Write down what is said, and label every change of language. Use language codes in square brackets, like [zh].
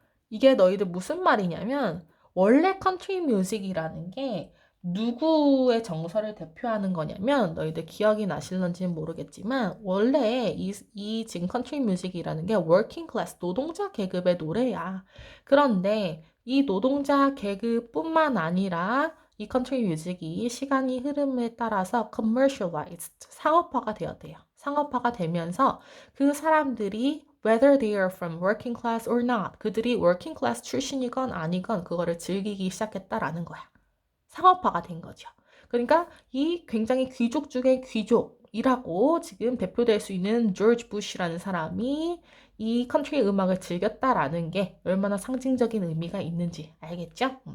[ko] 이게 너희들 무슨 말이냐면 원래 컨트리 뮤직이라는 게 누구의 정서를 대표하는 거냐면 너희들 기억이 나실런지는 모르겠지만 원래 이 지금 컨트리 뮤직이라는 게 워킹 클래스 노동자 계급의 노래야. 그런데 이 노동자 계급뿐만 아니라 이 컨트리 뮤직이 시간이 흐름에 따라서 commercialized 상업화가 되었대요. 상업화가 되면서 그 사람들이 [en] whether they are from working class or not. [ko] 그들이 working class 출신이건 아니건 그거를 즐기기 시작했다라는 거야. 상업화가 된 거죠. 그러니까 이 굉장히 귀족 중에 귀족이라고 지금 대표될 수 있는 조지 부시라는 사람이 이 컨트리 음악을 즐겼다라는 게 얼마나 상징적인 의미가 있는지 알겠죠?